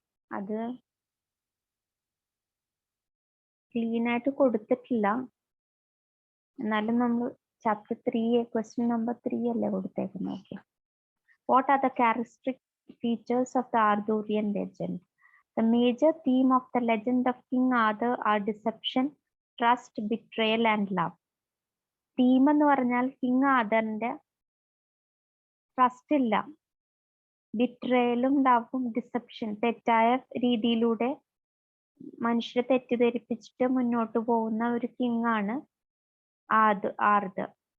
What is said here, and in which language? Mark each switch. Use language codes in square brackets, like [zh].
[ml] അത് ക്ലീൻ ആയിട്ട് കൊടുത്തിട്ടില്ല, എന്നാലും നമ്മൾ ചാപ്റ്റർ 3 ക്വസ്റ്റ്യൻ നമ്പർ 3 അല്ലേ കൊടുത്തേക്കുന്നത്. [en] Okay, what are the characteristic features of the Arthurian legend? The major theme of the legend of King Arthur are deception, trust, betrayal and love. [ml] Theme എന്ന് പറഞ്ഞാൽ king ആർതറിന്റെ trust ഇല്ല, ബിട്രയലും ലവും deception, തെറ്റായ രീതിയിലൂടെ മനുഷ്യരെ തെറ്റിദ്ധരിപ്പിച്ചിട്ട് മുന്നോട്ട് പോകുന്ന ഒരു കിങ് ആണ് ആർതർ.